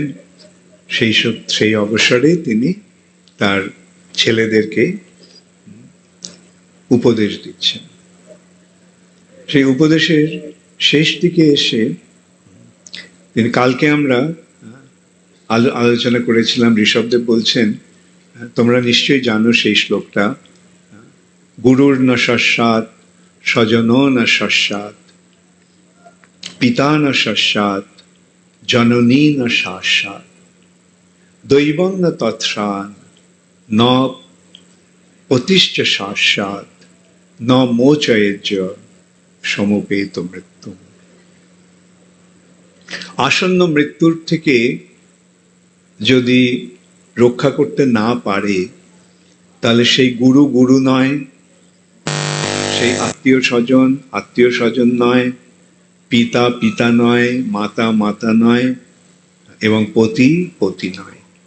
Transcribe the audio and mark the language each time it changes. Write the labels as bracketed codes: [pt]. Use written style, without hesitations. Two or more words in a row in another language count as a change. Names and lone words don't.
[bn] সেই অবসরে তিনি তার ছেলেদেরকে উপদেশ দিচ্ছেন। সেই উপদেশের শেষ দিকে এসে তিনি, কালকে আমরা আলোচনা করেছিলাম, ঋষভদেব বলছেন, তোমরা নিশ্চয়ই জানো সেই শ্লোকটা, [sa] गुरुर न सस्यात्, स्वजन न सस्यात्, पिता न सस्यात्, जननी न शास्यात्, दैवं न तत्सान, न पतिश्च शास्यात्, न मोचयेज्य समुपेत मृत्यु। [bn] আসন্ন মৃত্যুর থেকে যদি রক্ষা করতে না পারে, তাহলে সেই গুরু গুরু নয়, সেই আত্মীয় স্বজন নয়, পিতা পিতা নয়, মাতা মাতা নয়, এবং পতি পতি নয়,